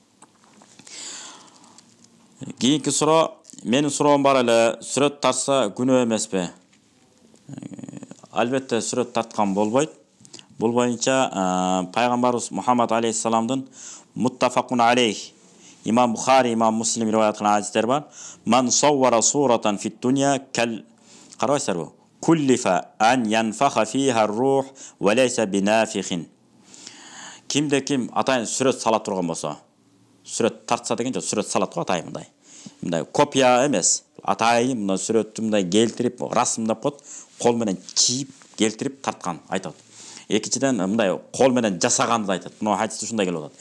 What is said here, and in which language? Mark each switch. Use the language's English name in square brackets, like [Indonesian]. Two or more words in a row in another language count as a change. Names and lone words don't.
[Kyrgyz] Кийинки суроо: менин суроом бар эле, сүрөт тартса күнөө эмеспи? Албетте сүрөт тарткан болбойт. Бул боюнча пайгамбарыбыз Мухаммад алейхиссаламдын [Arabic] متفق عليه, [Kyrgyz] имам Бухари, имам Муслим риваят кылган хадистер бар. [Arabic] من صور صورة في الدنيا قال, карабайсыздарбы? كلف أن ينفخ فيها روح وليس بنافخ. [Kyrgyz] Кимде ким атайын сүрөт сала турган болсо, сүрөт тартса деген жок, сүрөт салат го атайын мындай. Мындай копия эмес, атайын мындай сүрөттү мындай келтирип, расмдап коет, кол менен чийип, келтирип тарткан айтат. Экинчиден мындай кол менен жасаганды айтат. Мына хадисте ушундай келип атат.